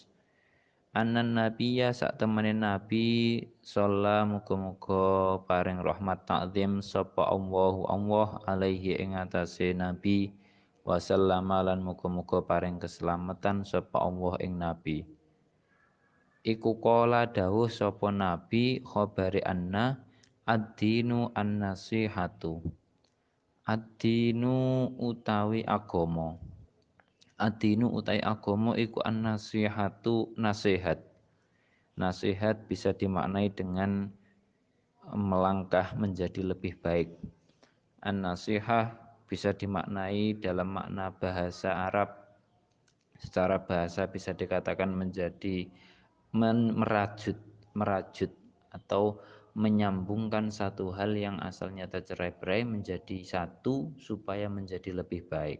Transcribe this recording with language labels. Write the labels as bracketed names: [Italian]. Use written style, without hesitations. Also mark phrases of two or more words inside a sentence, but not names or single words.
[Arabic] أن النبي [Javanese] sak temene nabi sallallahu muga-muga paring rahmat takzim sapa Allah alaihi ing atase nabi [Arabic] وسلم [Javanese] lan muga-muga paring keselamatan sapa Allah ing nabi. Iku qala dawuh sapa nabi [Arabic] خبر أن الدين النصيحة. [Javanese] Ad-dinu utawi agama. Ad-dinu utawi agama iku an-nasihatu nasihat. [Indonesian] Nasihat bisa dimaknai dengan melangkah menjadi lebih baik. An-nasihah bisa dimaknai dalam makna bahasa Arab. Secara bahasa bisa dikatakan menjadi merajut atau menyambungkan satu hal yang asalnya tercerai-berai menjadi satu supaya menjadi lebih baik.